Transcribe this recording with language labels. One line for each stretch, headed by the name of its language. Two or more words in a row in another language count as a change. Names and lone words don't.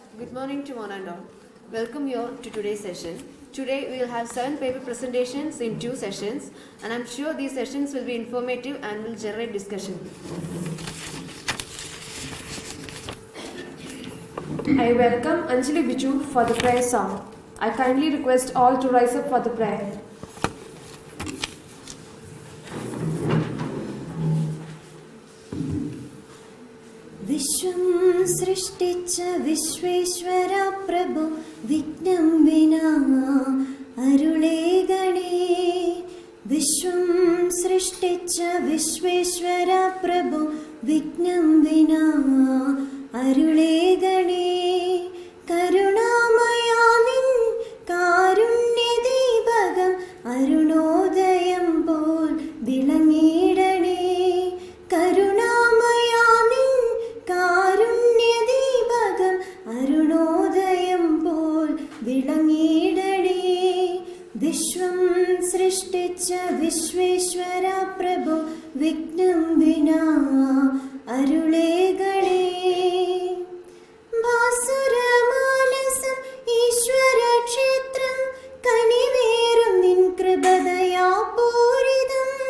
English: Good morning to one and all. Welcome you all to today's session. Today we will have 7 paper presentations in 2 sessions, and I'm sure these sessions will be informative and will generate discussion. I welcome Anjali Biju for the prayer song. I kindly request all to rise up for the prayer.
Malayalam: വിശ്വം സൃഷ്ടിച്ച വിശ്വേശ്വര പ്രഭു വിഘ്നം വിനാ അരുളേ ഗണേ വിശ്വം സൃഷ്ടിച്ച വിശ്വേശ്വര പ്രഭു വിഘ്നം വിനാ അരുളേ ഗണേ കരുണാമയാ നിൻ കാരുണ്യദീപകം അരുണോദയം പോൽ വിളങ്ങിടണേ കരുണാമയാ നിൻ കാരുണ്യദീപകം അരുണോദയം പോൽ വിളങ്ങിടണേ വിശ്വം സൃഷ്ടിച്ച വിശ്വേശ്വര പ്രഭു വിഘ്നം വിനാ അരുളേകണേ ഭാസുരമാനസം ഈശ്വരക്ഷേത്രം കനിവേറും നിൻ കൃപദയാപൂരിതം